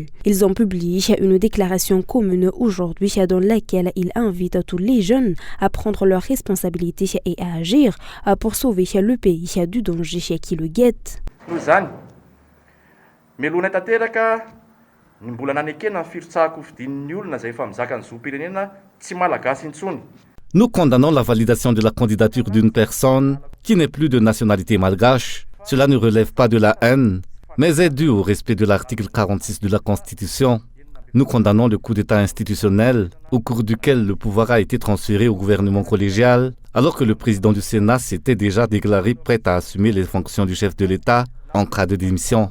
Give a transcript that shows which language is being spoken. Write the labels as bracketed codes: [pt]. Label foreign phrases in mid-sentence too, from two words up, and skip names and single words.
[fr] Ils ont publié une déclaration commune aujourd'hui dans laquelle ils invitent tous les jeunes à prendre leurs responsabilités et à agir pour sauver le pays du danger qui le guette. [mg] Ny mbola nanekena ny firotsahako fidin'ny olona izay efa mizaka ny zoom-pirenena tsy malagasy intsony. [fr] Nous condamnons la validation de la candidature d'une personne qui n'est plus de nationalité malgache. Cela ne relève pas de la haine, mais est dû au respect de l'article 46 de la Constitution. Nous condamnons le coup d'État institutionnel au cours duquel le pouvoir a été transféré au gouvernement collégial, alors que le président du Sénat s'était déjà déclaré prêt à assumer les fonctions du chef de l'État en cas de démission.